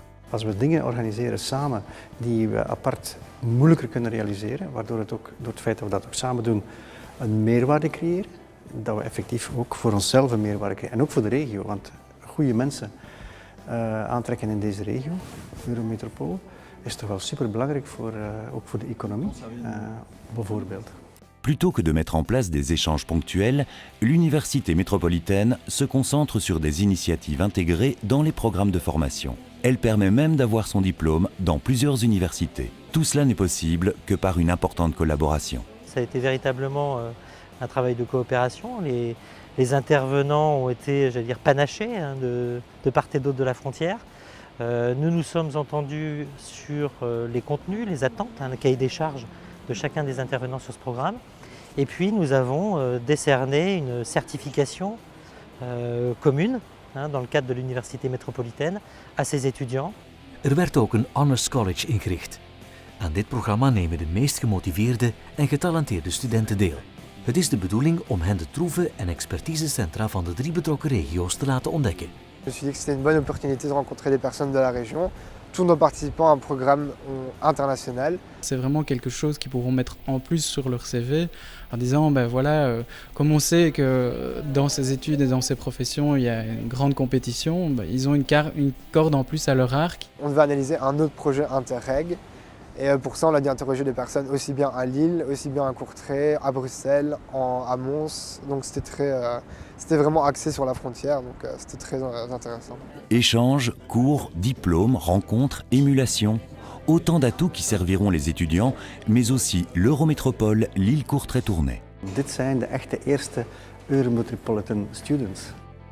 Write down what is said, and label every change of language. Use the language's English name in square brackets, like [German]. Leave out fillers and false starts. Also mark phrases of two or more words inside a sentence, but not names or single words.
[Dutch] Als we dingen organiseren samen die we apart moeilijker kunnen realiseren, waardoor het ook door het feit dat we dat ook samen doen een meerwaarde creëren, dat we effectief ook voor onszelf een meerwaarde creëren en ook voor de regio, want goede mensen aantrekken in deze regio, Eurometropool, is toch wel superbelangrijk ook voor de economie, bijvoorbeeld. [French] Plutôt que de mettre en place des échanges ponctuels, l'université métropolitaine se concentre sur des initiatives intégrées dans les programmes de formation. Elle permet même d'avoir son diplôme dans plusieurs universités. Tout cela n'est possible que par une importante collaboration. Ça a été véritablement un travail de coopération. Les intervenants ont été, j'allais dire, panachés de part et d'autre de la frontière. Nous nous sommes entendus sur les contenus, les attentes, le cahier des charges de chacun des intervenants sur ce programme. Et puis nous avons décerné une certification commune dans le cadre de l'université métropolitaine à ses étudiants. [Dutch] Werd ook een Honors College ingericht. Aan dit programma nemen de meest gemotiveerde en getalenteerde studenten deel. Het is de bedoeling om hen de troeven en expertisecentra van de 3 betrokken regio's te laten ontdekken. [French] Je me suis dit que c'était une bonne opportunité de rencontrer les personnes de la région, tout en participant à un programme international. C'est vraiment quelque chose qu'ils pourront mettre en plus sur leur CV en disant, ben voilà, comme on sait que dans ces études et dans ces professions, il y a une grande compétition, ben, ils ont une corde en plus à leur arc. On devait analyser un autre projet Interreg. Et pour ça, on a dû interroger des personnes aussi bien à Lille, aussi bien à Courtrai, à Bruxelles, à Mons. Donc c'était vraiment axé sur la frontière, donc c'était très intéressant. Échanges, cours, diplômes, rencontres, émulations. Autant d'atouts qui serviront les étudiants, mais aussi l'Eurométropole Lille-Courtrai-Tournai. [Dutch] Dit zijn de echte eerste [English] Eurometropolitan students.